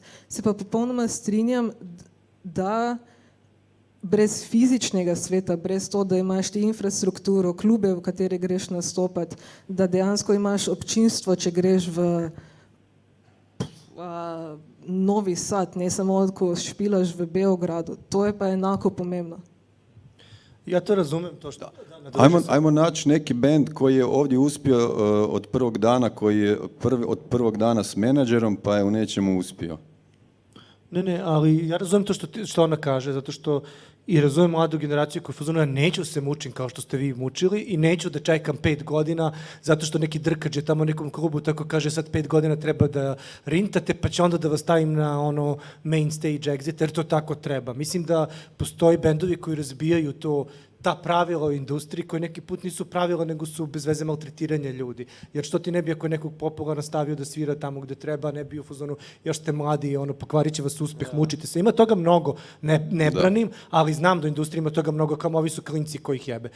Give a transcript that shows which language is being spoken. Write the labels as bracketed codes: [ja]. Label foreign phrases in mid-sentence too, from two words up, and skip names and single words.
[sl] Se pa popolnoma strinjam, da brez fizičnega sveta, brez to, da imaš ti infrastrukturo, klube, v katere greš nastopati, da dejansko imaš občinstvo, če greš v Novi Sad, ne samo ko špilaš v Beogradu. To je pa enako pomembno. [sr] Ja to razumem. To što... [hr] Ajmo naći neki band koji je ovdje uspio od prvog dana, koji je od prvog dana s menadžerom, pa je u nečemu uspio. [sr] Ne, ali ja razumijem to što ona kaže, zato što i razumijem mladu generaciju koja fuzonu, ja neću se mučim kao što ste vi mučili i neću da čekam 5 godina zato što neki drkač je tamo u nekom klubu tako kaže sad 5 godina treba da rintate pa će onda da vas stavim na [en] main stage [sr] exit jer to tako treba. Mislim da postoji bendovi koji razbijaju ta pravila u industriji koji neki put nisu pravila nego su bez veze maltretiranja ljudi. Jer što ti ne bi ako je nekog popularno stavio da svira tamo gde treba, ne bi u fazonu još ste mladi i pokvarit će vas uspeh, mučite se. Ima toga mnogo, ne branim, ali znam da u industriji ima toga mnogo, kao ovi su klinci koji ih jebe.